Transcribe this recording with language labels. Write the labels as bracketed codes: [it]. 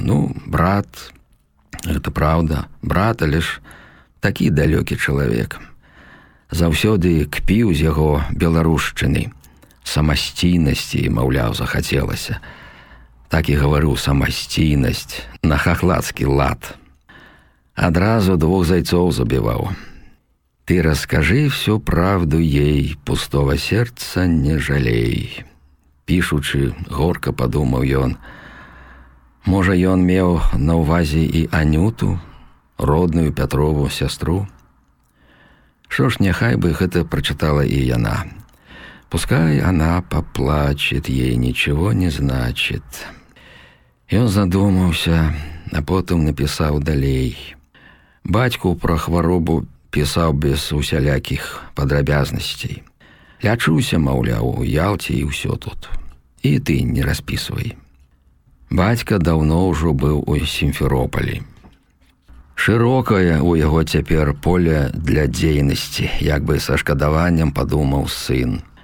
[be] Ну, брат, гэта праўда, брат, але ж такі далёкі чалавек. Заўсёды кпіў з яго беларушчыны. Самасцінасці, маўляў, захацелася. Так і гаварыў, самасцінасць, на хахлацкі лад. Адразу двух зайцоў забіваў. [ru] «Ты раскажы всю правду ей, пустого сердца не жалей». [be] Пішучы, горка падумаў ён. Можа, ён меў на ўвазі і Анюту, родную Пятрову сястру. Шо ж, няхай бы гэта прачытала і яна. [ru] Пускай она паплачет, ей нічого не значит. [be] Ён задумаўся, а потым напісаў далей. Бацьку пра хваробу пісаў без усялякіх падрабязнасцей. «Лячуся, маўляў, у Ялце і ўсё тут. І ты не распісвай». Бацька даўно ўжо быў у Сімферополі. Шырокае ў яго цяпер поле для дзейнасці, як бы са шкадаваннем падумаў сын.